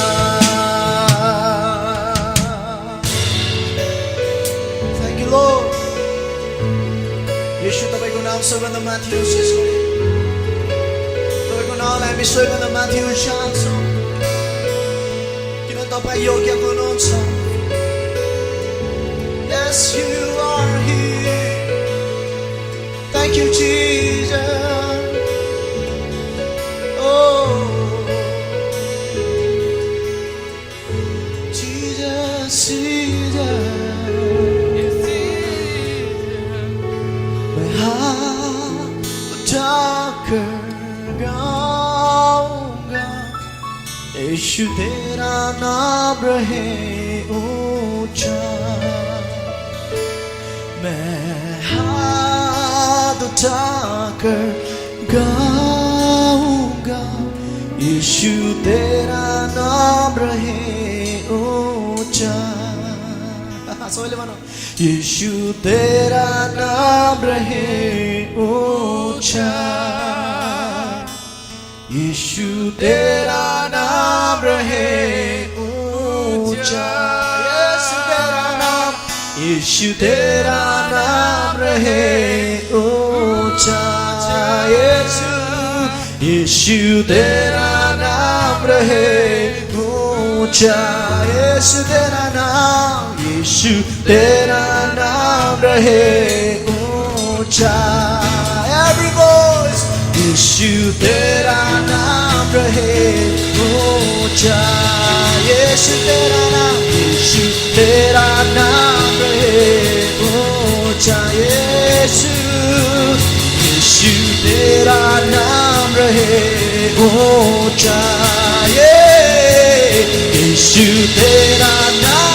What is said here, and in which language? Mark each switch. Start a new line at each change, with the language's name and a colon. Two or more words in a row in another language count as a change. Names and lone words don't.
English: Thank you Lord
Nepali: यीशु तपाईको नाम सबैभन्दा माथि होस् यसको तपाईको नामलाई हामी सबैभन्दा माथि उचाल्छौँ किन तपाईँ योग्य हुनुहुन्छ
English: Yes you are here Thank you Jesus Oh Jesus
Hindi: मैं हाथ उठाकर गाऊंगा यीशु तेरा नाम रहे ऊंचा मैं हाथ उठाकर गाऊंगा यीशु तेरा नाम रहे ऊंचा
Nepali: सबैले भनौँ
Hindi: यीशु तेरा नाम रहे ऊंचा यीशु तेरा नाम रहे ऊंचा यीशु तेरा नाम रहे ऊंचा यीशु तेरा नाम रहे ऊंचा यीशु तेरा नाम रहे ऊंचा
English: every voice
Hindi: यीशु तेरा नाम रहे ऊंचा यीशु तेरा नाम रहे ऊंचा यीशु तेरा नाम रहे ऊंचा यीशु तेरा